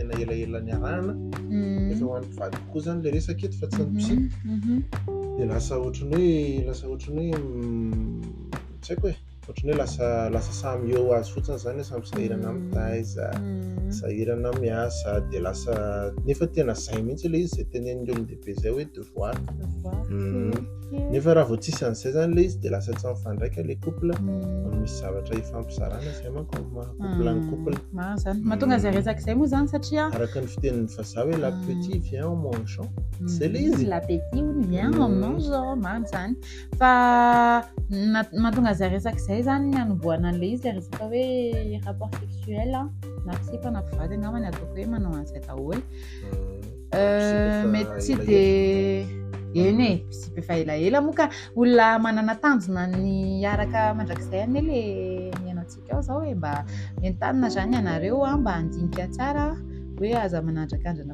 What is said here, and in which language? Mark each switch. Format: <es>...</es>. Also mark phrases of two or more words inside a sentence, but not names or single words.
<mg>tena ela niarahana efa ho an'ny mpivady kokoa izany ilay resaka eto fa tsy ny psy dia lasa ohatran'ny hoe tsy haiko hoe ohatran'ny hoe lasa samy eo azy fotsiny izany samy sahirana mitaiza, sahirana miasa dia lasa nefa tena izay mihitsy ilay izy izay tenenin'ny olon-dehibe izay hoe devoir. nefa raha vao tsisy an'izay zany le izy dia lasa tsy mifandraika</mg> <fr>le couple</fr> <mg>misy zavatra hifampizarana izay manko couple ny couple zany mahatonga izay resaka izay moa zany satria araka ny fitenin'ny vazaha hoe</mg> <fr>la petite vient en mangeant c'est le izy la petite vient en mangeant</fr> <mg>mamy zany fa mahatonga izay resaka izay zany anomboana an'le izy le resaka hoe</mg> <fr>rapport sexuel</fr> <mg>na tsipa na mpivady angamba ny ataoko hoe manao an'izay daholo mety tsy dia eny e sy be faelaela moa ka olona manana tanjona ny araka mandrakizay ane le miainantsika ao zao hoe mba entanina zany ianareo mba handinika tsara hoe aza manandrakandrina</mg>